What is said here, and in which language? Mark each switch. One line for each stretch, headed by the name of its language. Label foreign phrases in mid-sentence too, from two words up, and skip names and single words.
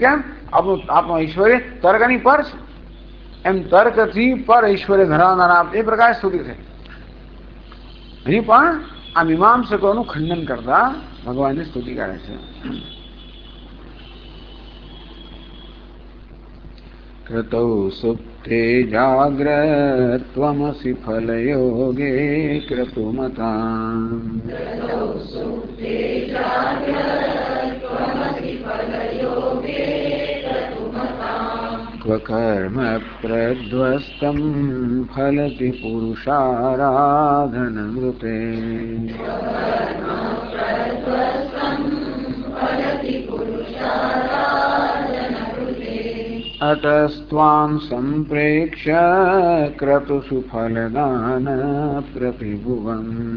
Gujarati: કેમ? આપનું ઐશ્વર્ય તર્કની પર છે. એમ તર્કથી પર ઐશ્વર્ય ધરાવનારા એ પ્રકાર સ્તુતિ છે. અહીં પણ આ મીમાંસકોનું ખંડન કરતા ભગવાનની સ્તુતિ કરે છે.
Sanskrit: कृतौ सुप्ते जाग्रत्वमसि फलयोगे क्रतुमताम् क्व कर्म प्रध्वस्तं फलति पुरुषाराधनमृते अतस्त्वां सम्प्रेक्ष्य क्रतुषु फलदान प्रतिभुवम्